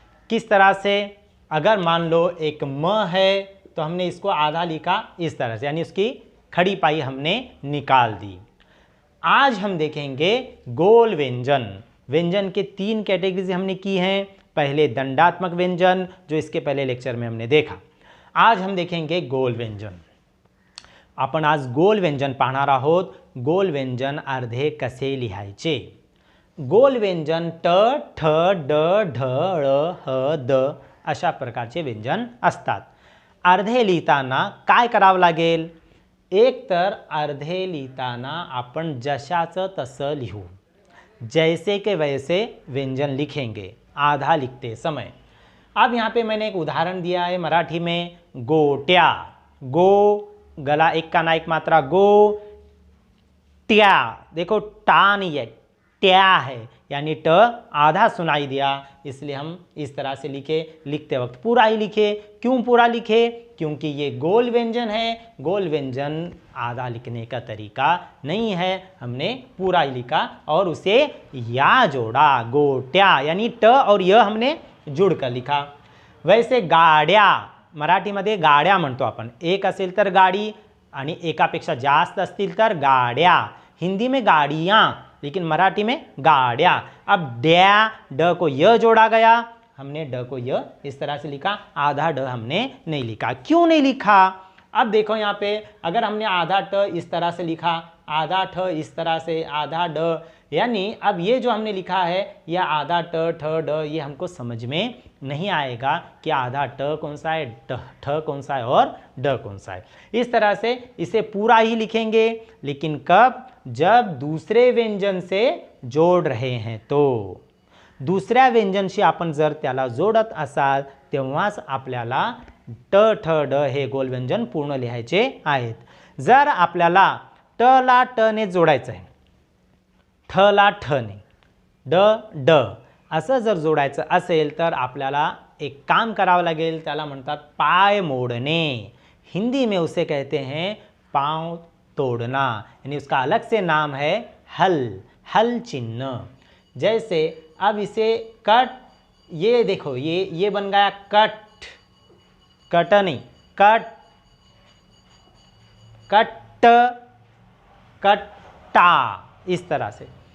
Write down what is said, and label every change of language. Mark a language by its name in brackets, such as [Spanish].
[Hindi] किस तरह से, अगर मान लो एक म है तो हमने इसको आधा लिखा इस तरह से, यानी उसकी खड़ी पाई हमने निकाल दी। आज हम देखेंगे गोल व्यंजन। व्यंजन के 3 कैटेगरीज हमने की हैं। पहले दंडात्मक व्यंजन, जो इसके पहले लेक्चर में हमने देखा। आज हम देखेंगे गोल व्यंजन। [Marathi] आपण आज गोल व्यंजन पाहणार आहोत। गोल व्यंजन अर्धे कसे लिहायचे। गोल व्यंजन ट, ठ, ड, ढ, ळ, ह, द अशा प्रकारचे व्यंजन असतात। अर्धे लिहिताना काय करावं लागेल? एक तर अर्धे लिहिताना आपण जशाचं तसं लिहू, [Hindi] जैसे के वैसे व्यंजन लिखेंगे आधा लिखते समय। अब यहाँ पे मैंने एक उदाहरण दिया है मराठी में, गोट्या। गो गला एक का ना एक मात्रा, गो ट्या। देखो टा नहीं है, ट्या है, यानी ट आधा सुनाई दिया, इसलिए हम इस तरह से लिखे। लिखते वक्त पूरा ही लिखे। क्यों पूरा लिखे? क्योंकि ये गोल व्यंजन है। गोल व्यंजन आधा लिखने का तरीका नहीं है, हमने पूरा ही लिखा और उसे या जोड़ा, गोट्या, यानी ट और य हमने जुड़कर लिखा। [Marathi] वैसे गाड्या, मराठीमध्ये गाड्या म्हणतो आपण। एक असेल तर गाडी आणि एकापेक्षा जास्त असतील तर गाड्या। [Hindi] हिंदी में गाड़ियाँ, लेकिन मराठी में गाड्या। अब डैया, ड को य जोड़ा गया, हमने ड को य इस तरह से लिखा, आधा ड हमने नहीं लिखा। क्यों नहीं लिखा? अब देखो यहाँ पे, अगर हमने आधा ट इस तरह से लिखा, आधा ठ इस तरह से, आधा ड, यानी अब ये जो हमने लिखा है यह आधा ट, ठ, ड, ये हमको समझ में नहीं आएगा कि आधा ट कौन सा है, ठ कौन सा है और ड कौन सा है। इस तरह से इसे पूरा ही लिखेंगे, लेकिन कब? जब दूसरे व्यंजन से जोड़ रहे हैं तो। [Marathi] दुसऱ्या व्यंजनशी आपण जर त्याला जोडत असाल तेव्हाच आपल्याला ट, ठ, ड हे गोल व्यंजन पूर्ण लिहायचे आहेत। जर आपल्याला ट ला ट ने जोडायचं आहे, ठ ला ठ ने, ड ड असं जर जोडायचं असेल तर आपल्याला एक काम करावं लागेल, त्याला म्हणतात पाय मोडणे। [Hindi] हिंदी में उसे कहते हैं पाँव तोड़ना, यानी उसका अलग से नाम है हल, हल चिन्ह। जैसे अब इसे कट, ये देखो ये बन गया कट, कट नहीं, कट, कट, कट्टा, इस तरह से।